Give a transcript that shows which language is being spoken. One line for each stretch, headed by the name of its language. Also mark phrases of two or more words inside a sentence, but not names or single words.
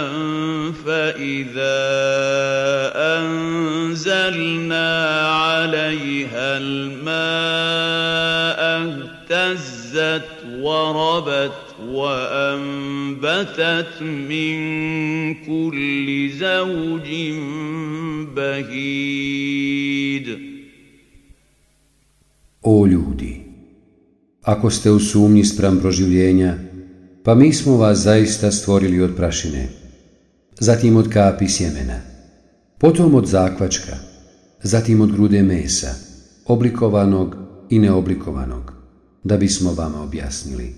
Arabic: فإذا أنزلنا عليها الماء اهتزت وربت وأنبتت من كل زوج بهيج.
Bosnian: O ljudi, ako ste u sumnji spram proživljenja, Pa mi smo vas zaista stvorili od prašine, zatim od kapi sjemena, potom od zakvačka, zatim od grude mesa, oblikovanog i neoblikovanog, da bismo vama objasnili.